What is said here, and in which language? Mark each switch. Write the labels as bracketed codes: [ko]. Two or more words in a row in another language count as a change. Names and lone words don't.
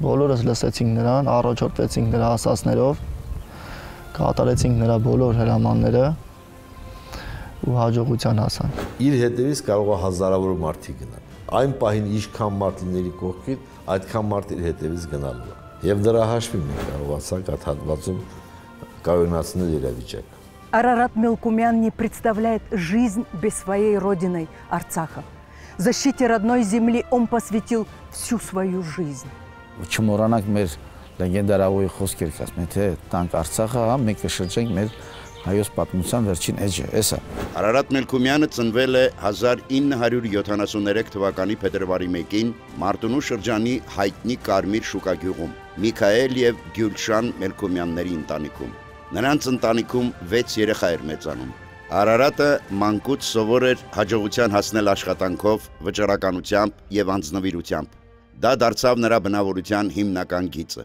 [hy] Բոլորս լսեցինք նրան, առաջորդվեցինք նրա ասածներով, կատարեցինք նրա բոլոր հրամանները ու հաջողության հասանք։ Իր հետևից կարող է հազարավոր մարդիկ գնալ։ Այն պահին ինչքան մարդ լիների կողքին, այդքան մարդ իր հետևից գնալու է։ Եվ դրա հաշվին մենք կարողացանք այդ հատվածում կայունացնել իրավիճակը։ [ru] Арарат Мелкумян не представляет жизнь без своей родины Арцаха. Защите родной земли он посвятил всю свою жизнь. [hy] Չմոռանանք մեր լեգենդարավոյի խոսքեր ասում, թե տանք Արցախը, հա, մենք կշրջենք մեր հայոց պատմության վերջին էջը, էսա։ Արարատ Մելքումյանը ծնվել է 1973 թվականի փետրվարի 1-ին Մարտունու շրջանի հայտնի Կարմիր շուկագյուղում, Միքայել եւ Գյուլշան Մելքումյանների ընտանիքում։ Նրանց ընտանիքում 6 երեխա էր մեծանում։ Արարատը մանկուց սովոր էր հաջողության հասնել աշխատանքով, վճռականությամբ եւ անձնվիրությամբ։ Դա դարձավ նրա բնավորության հիմնական գիծը։